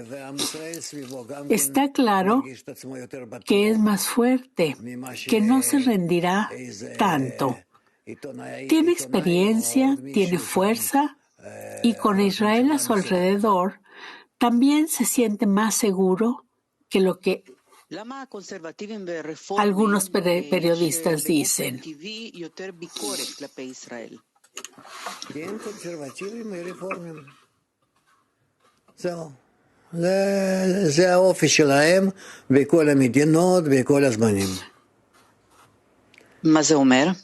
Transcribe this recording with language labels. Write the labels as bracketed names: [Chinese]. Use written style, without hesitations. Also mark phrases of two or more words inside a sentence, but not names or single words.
[Spanish] Está claro que es más fuerte, que no se rendirá tanto. Tiene experiencia, tiene fuerza, y con Israel a su alrededor, también se siente más seguro que lo que algunos periodistas dicen. [Hebrew] זה האופי שלהם בכל המדינות, בכל הזמנים. מה זה אומר?